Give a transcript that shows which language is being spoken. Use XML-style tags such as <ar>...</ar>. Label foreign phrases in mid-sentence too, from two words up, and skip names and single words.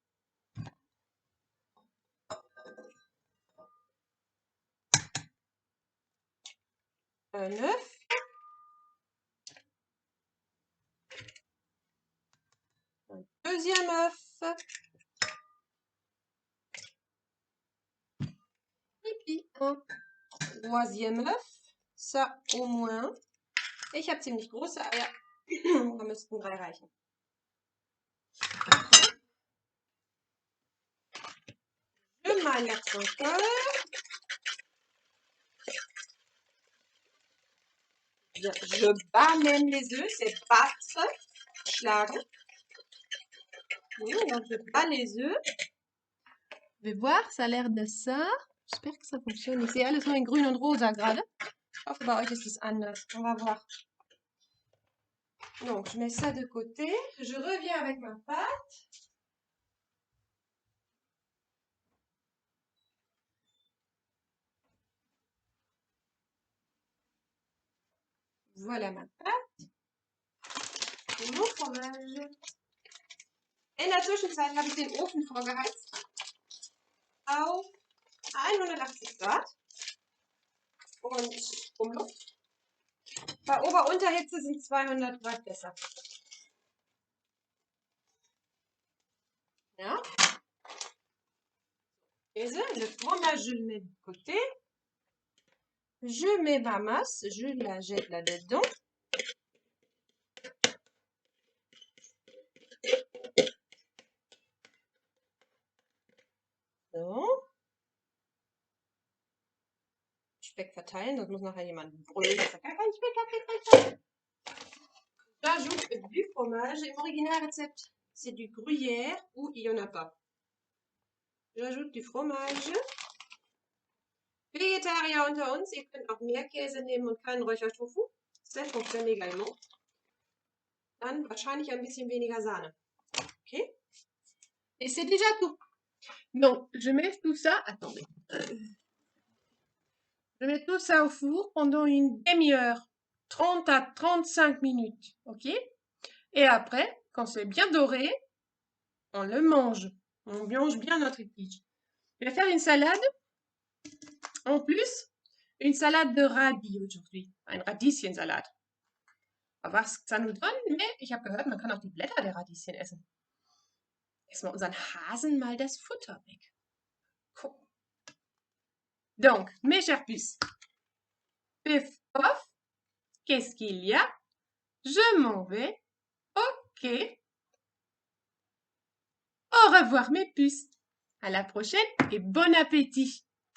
<fr>Un œuf. Un deuxième œuf. Et puis un troisième œuf. Ça au moins.</fr> <de>Ich habe ziemlich große Eier. Da müssten 3 reichen.</de> <fr>Je malaxe encore. Je bats même les œufs, c'est battre, schlagen. Oui, donc je bats les œufs. Je vais voir, ça a l'air de ça. J'espère que ça fonctionne.</fr> <de>Ich sehe alles nur in grün und rosa gerade. Ich hoffe, bei euch ist es anders.</de> <fr>On va voir. Donc, je mets ça de côté. Je reviens avec ma pâte. Voilà ma pâte. Und mon fromage.</fr> <de>In der Zwischenzeit habe ich den Ofen vorgeheizt auf 180 Grad und Umluft. Bei Ober-Unterhitze sind 200 Grad besser. Ja.</de> <fr>Le fromage, je le mets de côté. Je mets ma masse, je la jette là-dedans.</fr> <de>So. Speck verteilen, das muss nachher jemand brüllen. Das ist gar kein Speck, gar kein Speck.</de> <fr>J'ajoute du fromage.</fr> <de>Im Originalrezept,</de> <fr>c'est du gruyère ou il n'y en a pas. J'ajoute du fromage.</fr> <de>Vegetarier unter uns, ihr könnt auch mehr Käse nehmen und keinen Räuchertofu.</de> <fr>Ça fonctionne également.</fr> <de>Dann wahrscheinlich ein bisschen weniger Sahne.</de> <fr>Ok? Et c'est déjà tout. Donc, je mets tout ça. Attendez. Je mets tout ça au four pendant une demi-heure. 30 à 35 minutes. Ok? Et après, quand c'est bien doré, on le mange. On mange bien notre quiche. Je vais faire une salade. En plus, une salade de Radis aujourd'hui.</fr> <de>Ein Radieschensalat.</de> <fr>On va voir ce que ça nous donne, mais</fr> <de>ich habe gehört, man kann auch die Blätter der Radieschen essen. Essen wir unseren Hasen mal das Futter weg. Guck.</de> <fr>Donc, mes chers puces, pif, pof, qu'est-ce qu'il y a? Je m'en vais. Ok. Au revoir mes puces. À la prochaine et bon appétit.</fr>